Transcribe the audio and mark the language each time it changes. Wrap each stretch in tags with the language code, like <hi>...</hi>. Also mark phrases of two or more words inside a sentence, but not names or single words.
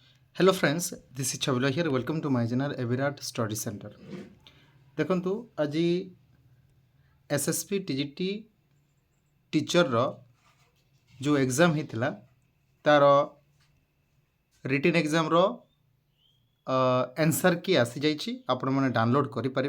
<en>Hello friends, this is Chavila here. Welcome to my channel Evirat Study Center.</en> <or>ଦେଖନ୍ତୁ ଆଜି SSP TGT ଟିଚରର ଯେଉଁ ଏକ୍ଜାମ୍ ହେଇଥିଲା ତାର</or> <en>written exam answer key</en> <or>ଆସିଯାଇଛି ଆପଣମାନେ ଡାଉନଲୋଡ଼୍ କରିପାରିବେ।</or>